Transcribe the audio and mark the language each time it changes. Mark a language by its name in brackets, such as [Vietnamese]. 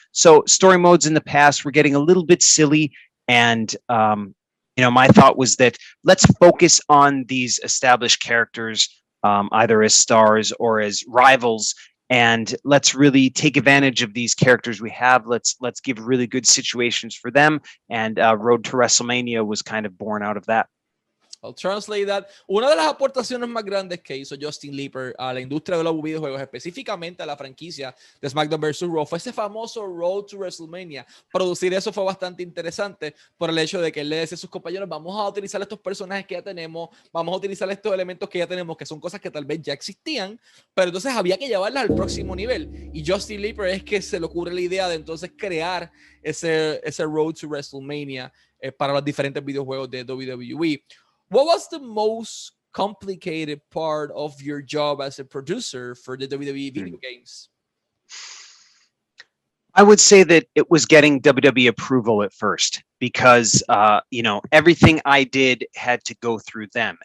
[English] So story modes in the past were getting a little bit silly, and my thought was that let's focus on these established characters, either as stars or as rivals, and let's really take advantage of these characters we have. Let's give really good situations for them, and Road to WrestleMania was kind of born out of that. I'll translate that. [Spanish] Una de las aportaciones más grandes que hizo Justin Leeper a la industria de los videojuegos, específicamente a la franquicia de SmackDown vs. Raw, fue ese famoso Road to WrestleMania. Producir eso fue bastante interesante por el hecho de que él le decía a sus compañeros, vamos a utilizar estos personajes que ya tenemos, vamos a utilizar estos elementos que ya tenemos, que son cosas que tal vez ya existían, pero entonces había que llevarlas al próximo nivel. Y Justin Leeper es que se le ocurre la idea de entonces crear ese Road to WrestleMania para los diferentes videojuegos de WWE. [English] What was the most complicated part of your job as a producer for the WWE video games? I would say that it was getting WWE approval at first, because everything I did had to go through them.